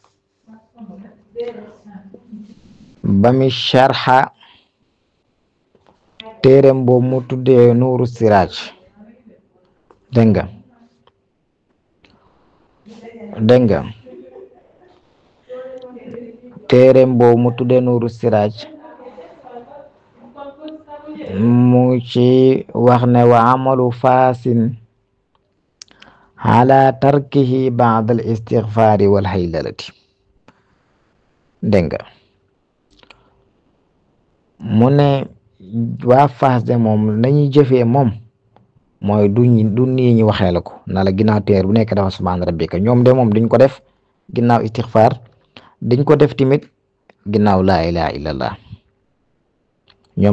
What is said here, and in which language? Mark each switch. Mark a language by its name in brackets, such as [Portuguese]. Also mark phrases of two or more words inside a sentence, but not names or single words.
[Wolof] ba mi sharxa téereem boobu mu tuddee Nuuru Siraaj dégg nga téereem boobu mu tuddee Nuuru Siraaj mu ci wax ne [Arabic] وعمل فاس على تركه بعد الاستغفار والهيللة [Wolof] dégg nga mu ne waa Faas de moom nañuy jëfee moom mooy du nii ñi waxee la ko na la ginnaaw téeméer bu nekk dafa [Arabic] سبحان ربك [Wolof] ñoom de moom duñ ko def ginnaaw istighfar dañ ko def timit ginnaaw [Arabic] لا إله إلا الله [Wolof] ñoom